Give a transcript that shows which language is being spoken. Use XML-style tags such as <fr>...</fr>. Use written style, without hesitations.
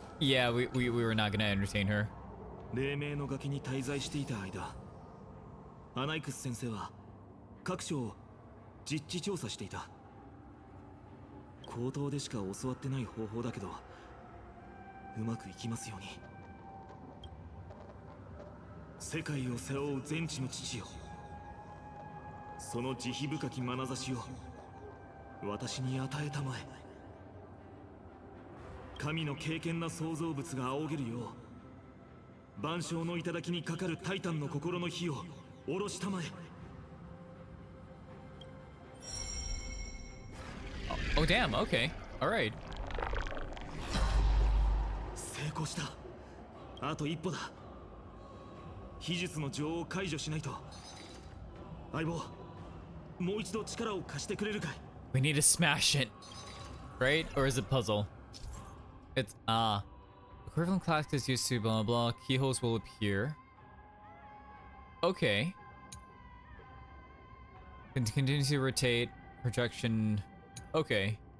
<en>Yeah, we were not gonna entertain her.</en> <ja>黎明の崖に滞在していた間、アナイクス先生は各所を実地調査していた。口頭でしか教わってない方法だけど、うまくいきますように。世界を背負う全知の父よ、その慈悲深き眼差しを私に与えたまえ。神の敬虔な創造物が仰げるよう、万象の頂にかかるタイタンの心の火を下ろしたまえ。</ja> <en>Oh damn, okay. Alright.</en> <ja>成功した。あと一歩だ。秘術の錠を解除しないと。相棒、もう一度力を貸してくれるかい？</ja> <en>We need to smash it. Right? Or is it puzzle? It's equivalent class is used to blah blah. Keyholes will appear. Okay. Continue to rotate. Projection. Okay.</en>